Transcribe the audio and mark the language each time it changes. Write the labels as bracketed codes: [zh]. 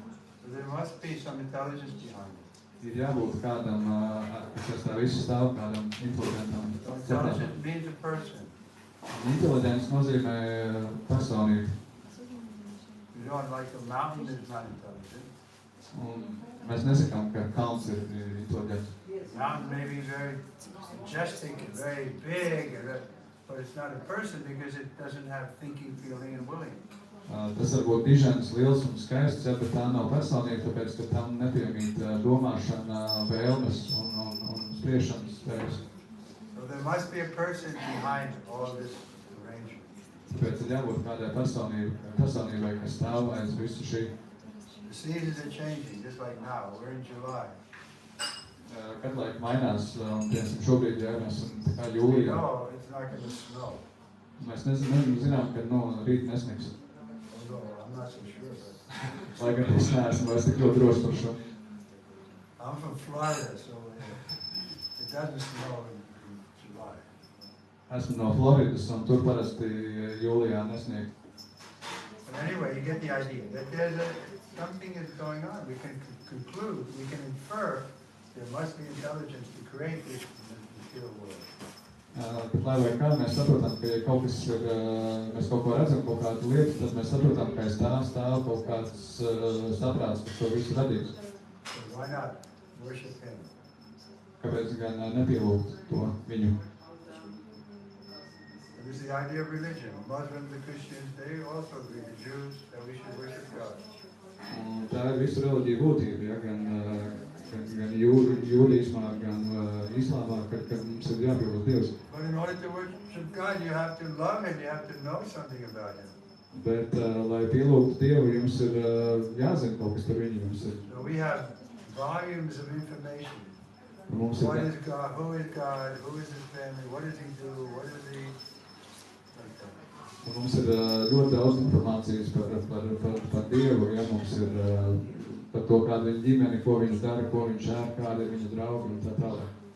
[en] So there must be some intelligence behind it. [lv] Ir jābūt kādam, kas tā visu stāv, kādam inteligentam. [en] So intelligence means a person. [lv] Intelligence nozīmē personību. [en] You know, like a mountain is not intelligent. [lv] Un mēs nesakām, ka kalns ir inteliģents. [en] Mountain may be very majestic and very big, but it's not a person because it doesn't have thinking, feeling, and willing. [lv] Tas var būt dižens, liels un skaists, ja, bet tā nav personība, tāpēc, ka tam nepiemīt domāšana, vēlmes un spriešanas spējas. [en] So there must be a person behind all this arrangement. [lv] Tāpēc ir jābūt kādai personībai, kas stāv aiz visu šī. [en] The seasons are changing, just like now. We're in July. [lv] Kad laika mainās, un piemēram šobrīd, ja mēs esam tā kā [en] We [lv] jūlijā, [en] know it's not going to snow. [lv] mēs zinām, ka no rīta nesniks. [en] Although I'm not so sure, but [lv] Lai gan es neesmu vairs tik ļoti droši par šo. [en] I'm from Florida, so it doesn't snow in July. [lv] Esmu no Floridas, un tur parasti jūlijā nesnieg. [en] But anyway, you get the idea that something is going on. We can conclude, we can infer there must be intelligence to create this material world. [lv] Bet lai vai kā mēs saprotam, ka ja kaut kas ir, mēs kaut ko redzam, kaut kādu lietu, tad mēs saprotam, ka aiz tā stāv kaut kāds saprāts, kas to visu radīs. [en] So why not worship him? [lv] Kāpēc gan nepielūgt to viņu? [en] And this is the idea of religion. Muslims and Christians, they also agree, the Jews, that we should worship God. [lv] Un tā ir visu reliģiju būtība, ja? Gan jūdīsmā, gan islāmā, kad mums ir jāpielūdz Dievs. [en] But in order to worship God, you have to love him, you have to know something about him. [lv] Bet, lai pielūgtu Dievu, jums ir jāzina kaut kas par viņu. Jums ir. [en] So we have volumes of information. What is God, who is his family, what does he do, what is he... [lv] Un mums ir ļoti daudz informācijas par Dievu, ja mums ir par to, kāda viņa ģimene, ko viņš dara, ko viņš ēr, kāda ir viņa draugi un tā tālāk.